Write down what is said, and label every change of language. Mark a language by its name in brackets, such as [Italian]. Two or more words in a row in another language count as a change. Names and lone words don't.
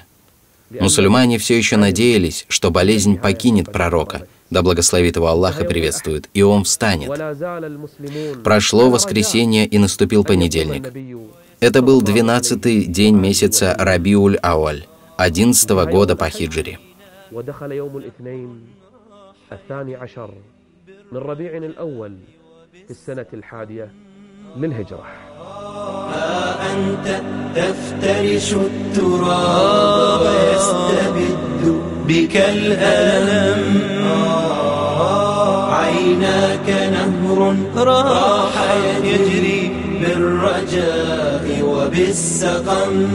[Russian] Мусульмане все еще надеялись, что болезнь покинет пророка, да благословит его Аллах и приветствует, и он встанет. Прошло воскресенье, и наступил понедельник. Это был 12-й день месяца Рабиуль-Ауаль, 11-го года по хиджре. [Arabic] أنت تفترش التراب ويستبد بك الألم عيناك نهر راح يجري بالرجاء وبالسقم